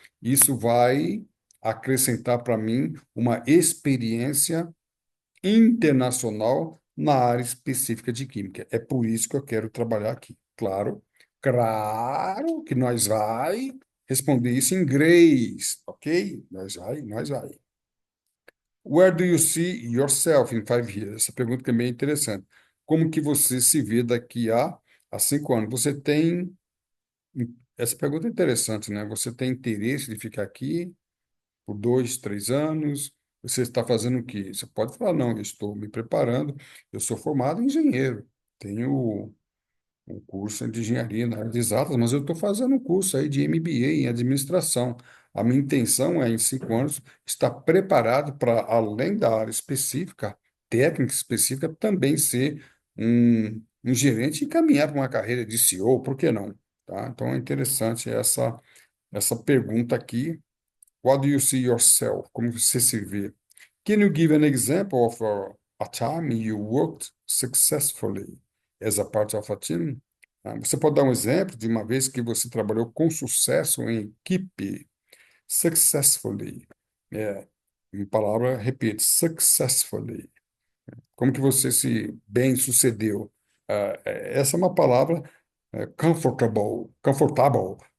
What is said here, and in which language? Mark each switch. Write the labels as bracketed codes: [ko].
[pt] Isso vai acrescentar para mim uma experiência internacional na área específica de química. É por isso que eu quero trabalhar aqui. Claro, claro que nós vai responder isso em inglês, ok? Nós vai. [en] Where do you see yourself in 5 years? [pt] Essa pergunta também é interessante. Como que você se vê daqui a 5 anos? Essa pergunta é interessante, né? Você tem interesse de ficar aqui? por 2, 3 anos. Você está fazendo o quê? Você pode falar, não, eu estou me preparando, eu sou formado em engenheiro, tenho um curso de engenharia na área de exatas, mas eu estou fazendo um curso aí de MBA em administração. A minha intenção é, em 5 anos, estar preparado para, além da área específica, técnica específica, também ser um gerente e caminhar para uma carreira de CEO, por que não? Tá? Então, é interessante essa pergunta aqui. [en] What do you see yourself? [pt] Como você se vê? [en] Can you give an example of a time you worked successfully as a part of a team? [pt] Você pode dar um exemplo de uma vez que você trabalhou com sucesso em equipe, successfully. É, em palavra, repete, successfully. Como que você se bem sucedeu? Essa é uma palavra comfortable, confortable.